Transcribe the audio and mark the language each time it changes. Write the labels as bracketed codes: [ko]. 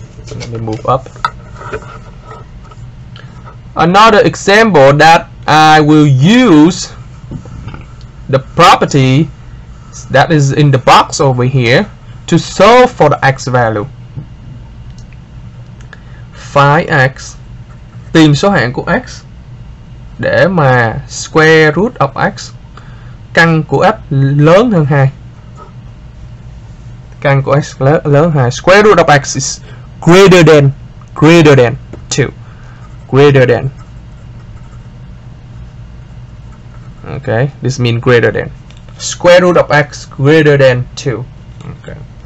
[en] Let me move up. Another example that I will use the property that is in the box over here to solve for the x value. Find x, [vi] tìm số hạng của x để mà [en] square root of x, [vi] căn của f lớn hơn 2. Căn của x lớn 2. [en] Square root of x is greater than 2. Greater than. Okay, this means greater than. Square root of x greater than 2. Okay.